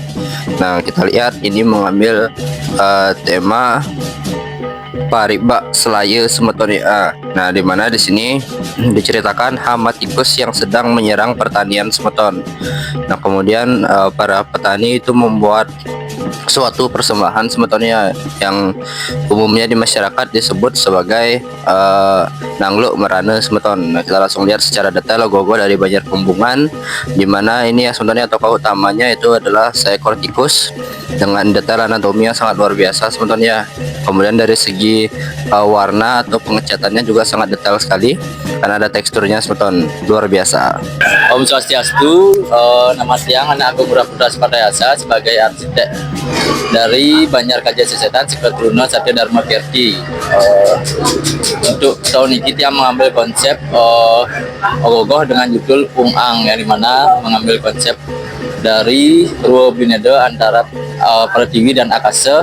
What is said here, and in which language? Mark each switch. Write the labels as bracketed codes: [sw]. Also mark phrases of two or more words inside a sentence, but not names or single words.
[id] Nah kita lihat ini mengambil tema Paribak Selaya semeton ya. Nah dimana di sini diceritakan hama tikus yang sedang menyerang pertanian semeton. Nah kemudian para petani itu membuat suatu persembahan semetonnya yang umumnya di masyarakat disebut sebagai nangluk merana semeton. Nah, kita langsung lihat secara detail logo dari Banjar Pembungan, dimana ini ya sebenarnya tokoh utamanya itu adalah seekor tikus dengan detail anatomi yang sangat luar biasa semetonnya. Kemudian dari segi warna atau pengecatannya juga sangat detail sekali karena ada teksturnya semeton, luar biasa. [ban] Om Swastiastu, [id] nama tiang anak Agung Putra Spadayasa sebagai arsitek dari Banjar Kaja Sesetan Seketruna Satya Dharma Kirti. Untuk tahun ini tiang mengambil konsep ogogoh dengan judul Ung-Ang, yang dimana mengambil konsep dari Ruo Bineda antara Pratiwi dan Akasa.